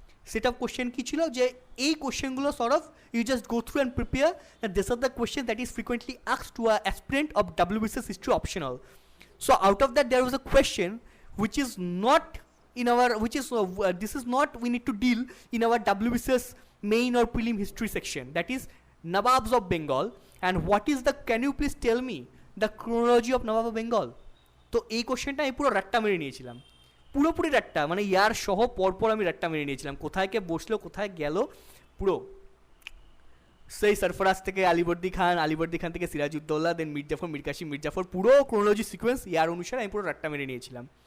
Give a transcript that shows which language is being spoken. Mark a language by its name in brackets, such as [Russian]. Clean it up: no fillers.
[English] set of question [Bangla] কী ছিল, যে এই কোশ্চেনগুলো [English] Sort of you just go through and prepare that this are the question that is frequently asked to a aspirant of WBCS history optional. So out of that there was a question which is not in our this is not we need to deal in our WBCS main or prelim history section, that is Nawabs of Bengal, and what is the, can you please tell me the chronology of Nawab of Bengal. [Bangla] তো এই কোশ্চেনটা আমি পুরো রাট্টা মেরে নিয়েছিলাম, পুরোপুরি রাট্টা, মানে ইয়ার সহ পরপর আমি রাট্টা মেরে নিয়েছিলাম, কোথায় কে বসলো কোথায় গেল পুরো। সেই সরফরাজ থেকে আলিবর্দী খান থেকে সিরাজউদ্দৌলা, দেন মীর কাসিম মির্জাফর, পুরো ক্রোনোলজি সিকোয়েন্স ইয়ার অনুসারে আমি পুরো রাট্টা মেরে নিয়েছিলাম।